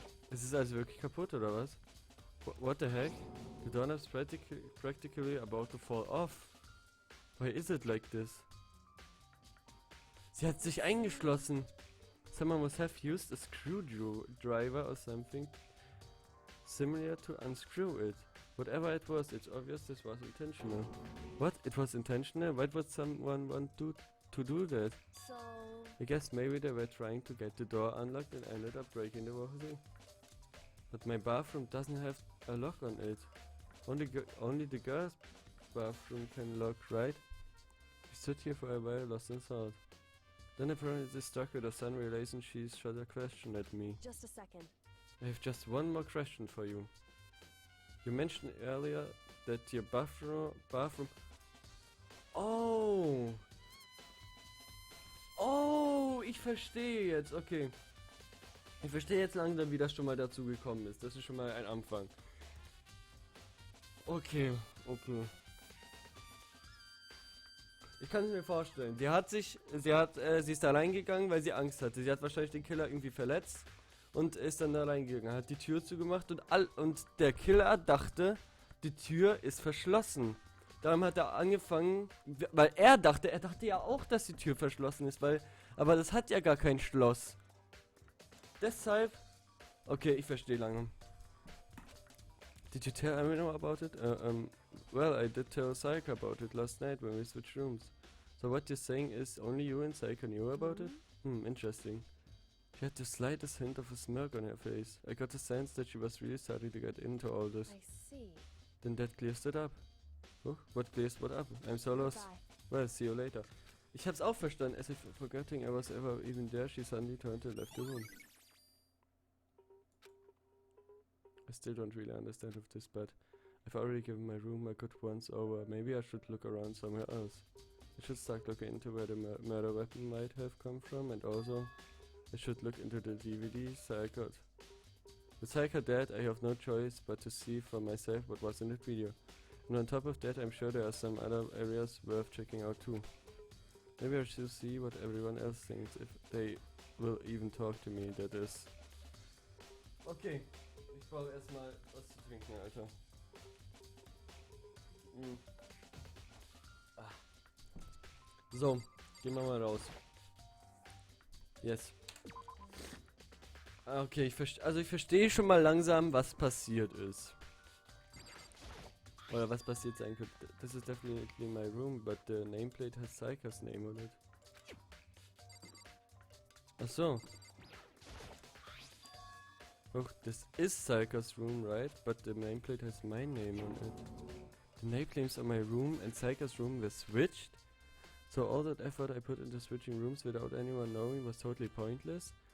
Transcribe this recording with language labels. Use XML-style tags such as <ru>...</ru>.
<de>Ist es also wirklich kaputt oder was?</de> <en>What the heck? The doorknob's practically about to fall off. Why is it like this?</en> <de>Sie hat sich eingeschlossen.</de> <en>Someone must have used a screwdriver or something similar to unscrew it. Whatever it was, it's obvious this was intentional. What? It was intentional? Why would someone want to do that? So. I guess maybe they were trying to get the door unlocked and ended up breaking the whole thing. But my bathroom doesn't have a lock on it. Only the girls' bathroom can lock, right? She stood here for a while, lost in thought. Then apparently this struck with a sun relays and she shot a question at me. Just a second. I have just one more question for you. You mentioned earlier that your bathroom... Oh!</en> <de>Oh, ich verstehe jetzt, okay. Ich verstehe jetzt langsam, wie das schon mal dazu gekommen ist. Das ist schon mal ein Anfang. Okay. Ich kann es mir vorstellen. Sie ist da reingegangen, weil sie Angst hatte. Sie hat wahrscheinlich den Killer irgendwie verletzt und ist dann da reingegangen, hat die Tür zugemacht und der Killer dachte, die Tür ist verschlossen. Darum hat er angefangen, weil er dachte ja auch, dass die Tür verschlossen ist, aber das hat ja gar kein Schloss. Deshalb, okay, ich verstehe langsam.</de> <en>Did you tell anyone about it? Well, I did tell Psyche about it last night when we switched rooms. So what you're saying is only you and Psycho knew about it? Interesting. She had the slightest hint of a smirk on her face. I got the sense that she was really starting to get into all this. I see. Then that clears it up. Oh, what clears what up? I'm so lost. Goodbye. Well, see you later.</en> <de>Ich hab's auch verstanden.</de> <en>As if forgetting I was ever even there, she suddenly turned and left the room. I still don't really understand of this, but I've already given my room a good once over. Maybe I should look around somewhere else. I should start looking into where the murder weapon might have come from, and also I should look into the DVDs I got. With Psycho dead, I have no choice but to see for myself what was in that video. And on top of that, I'm sure there are some other areas worth checking out too. Maybe I should see what everyone else thinks, if they will even talk to me, that is.</en> <de>Okay, ich brauche erstmal was zu trinken, Alter. So, gehen wir mal raus. Yes. Okay, ich verstehe schon mal langsam, was passiert ist. Oder was passiert sein könnte.</de> <en>This is definitely my room, but the nameplate has Psycho's name on it.</en> <de>Ach so.</de> <en>Oh, this is Psycho's room, right? But the nameplate has my name on it. The nameplates on my room and Psycho's room were switched? So all that effort I put into switching rooms without anyone knowing was totally pointless?</en>